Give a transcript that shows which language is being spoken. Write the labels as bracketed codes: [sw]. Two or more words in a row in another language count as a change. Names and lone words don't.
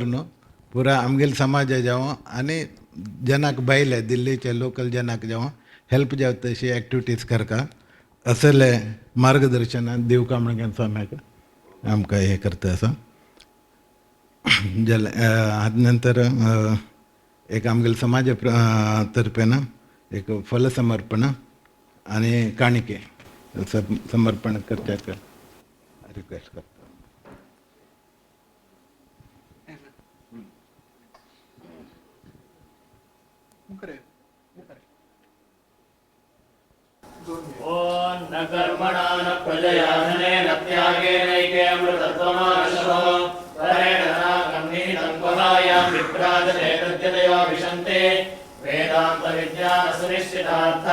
[kok] न्हू पुरा आमगेले समाज जावं आनी जनाक भायले दिल्लीचे लोकल जनाक जावं हेल्प जावं तशी एक्टिविटीज करता असले मार्गदर्शन दिवका म्हणून स्वाम्याक आमकां हें करता असो जाल्यार हाजे नंतर एक आमगेले समाजा तर्फेन एक फल समर्पण आनी काणिके समर्पण करच्याक रिक्वेस्ट करता [sa] ओम न कर्मणा न प्रजया धनेन त्यागेनैके अमृतत्वमानशो परेण नागम्नि तन्वहायां विप्राजते तद्यतयो विशन्ते वेदान्त विद्या सुनिश्चितार्था